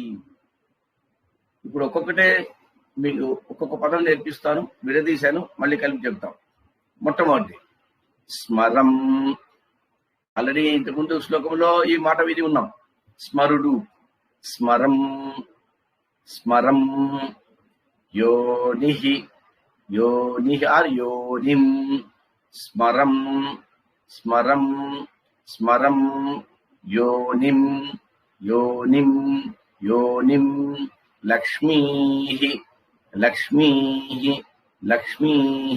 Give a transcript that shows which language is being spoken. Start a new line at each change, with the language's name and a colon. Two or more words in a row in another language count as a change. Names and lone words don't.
Telugu: ఇప్పుడు ఒక్కొక్కటే మీకు ఒక్కొక్క పదం నేర్పిస్తాను, విడదీశాను, మళ్ళీ కలిపి చెప్తాం. మొట్టమొదటి స్మరం. ఆల్రెడీ ఇంతకుముందు శ్లోకంలో ఈ మాట విని ఉన్నాం. స్మరుడు, స్మరం.
Sanskrit: స్మరం యోనిహి योनि योनिं स्मरं स्मरं स्मरं योनिं योनिं योनिं लक्ष्मीः लक्ष्मीः लक्ष्मीः